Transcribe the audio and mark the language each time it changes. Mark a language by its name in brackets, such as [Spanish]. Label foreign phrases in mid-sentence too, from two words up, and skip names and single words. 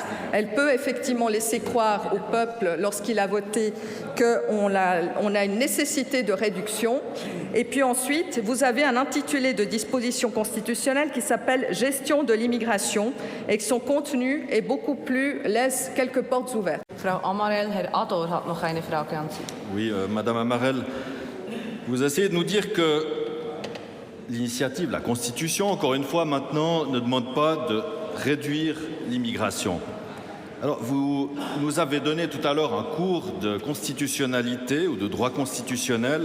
[French] Elle peut effectivement laisser croire au peuple, lorsqu'il a voté, qu'on a une nécessité de réduction. Et puis ensuite, vous avez un intitulé de disposition constitutionnelle qui s'appelle « Gestion de l'immigration » et que son contenu est beaucoup plus, laisse quelques portes ouvertes. [German] Frau Amarell, Herr Ador hat noch eine Frage an Sie. [French] Oui, Madame Amarell, vous essayez de nous dire que l'initiative, la Constitution, encore une fois, maintenant, ne demande pas de réduire l'immigration. Alors, vous nous avez donné tout à l'heure un cours de constitutionnalité ou de droit constitutionnel.